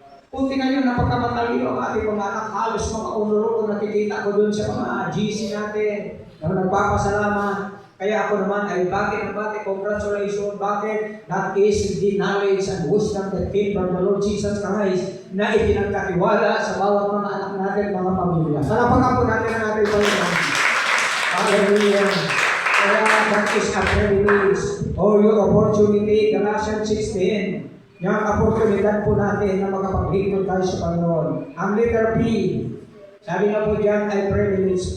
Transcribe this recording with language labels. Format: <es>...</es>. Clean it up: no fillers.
<tl>Kunti ngayon, napagkamatalino ang ating mga anak, halos mga unuro ko nakikita ko doon sa mga GC natin na nagpapasalamat. Kaya ako naman ay bakit, congratulations, bakit?</tl> <en>That is the knowledge and wisdom that came from the Lord Jesus Christ</en> <tl>na ipinagkatiwala sa bawat mga anak natin, mga pamilya. Salamat po natin ang ating Panginoon. Hallelujah.</tl> <en>Kaya that is a privilege or your opportunity, Galatians 6:10.</en> <tl>Yung oportunidad po natin na makapaglingkod tayo sa Panginoon. Ang letter P, sabi nga po dyan ay privilege.</tl>